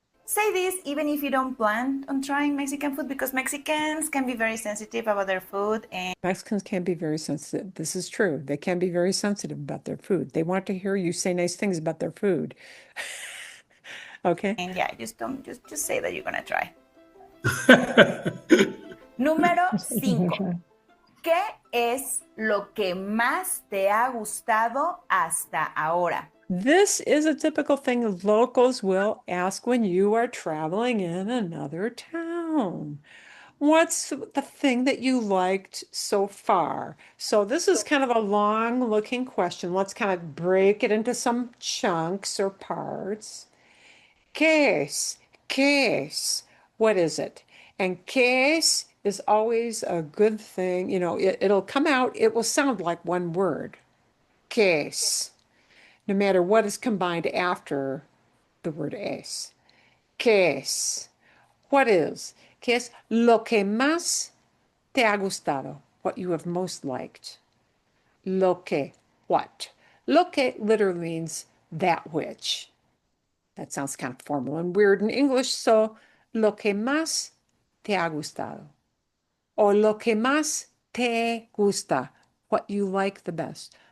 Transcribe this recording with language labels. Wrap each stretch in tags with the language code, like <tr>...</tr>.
<en>Say this even if you don't plan on trying Mexican food, because Mexicans can be very sensitive about their food, and Mexicans can be very sensitive. This is true. They can be very sensitive about their food. They want to hear you say nice things about their food. Okay? yeah, just say that you're gonna try.</en> <es>Número 5. ¿Qué es lo que más te ha gustado hasta ahora?</es> <en>This is a typical thing locals will ask when you are traveling in another town. What's the thing that you liked so far? So this is kind of a long-looking question. Let's kind of break it into some chunks or parts.</en> <es>¿Qué es? ¿Qué es?</es> <en>What is it? And ¿qué es is always a good thing. You know, it'll come out, it will sound like one word. ¿Qué es? No matter what is combined after the word es.</en> <es>¿Qué es?</es> <en>What is?</en> <es>¿Qué es lo que más te ha gustado?</es> <en>What you have most liked. Lo que, what? Lo que literally means that which. That sounds kind of formal and weird in English, so</en> <es>lo que más te ha gustado. O lo que más te gusta.</es> <en>What you like the best.</en>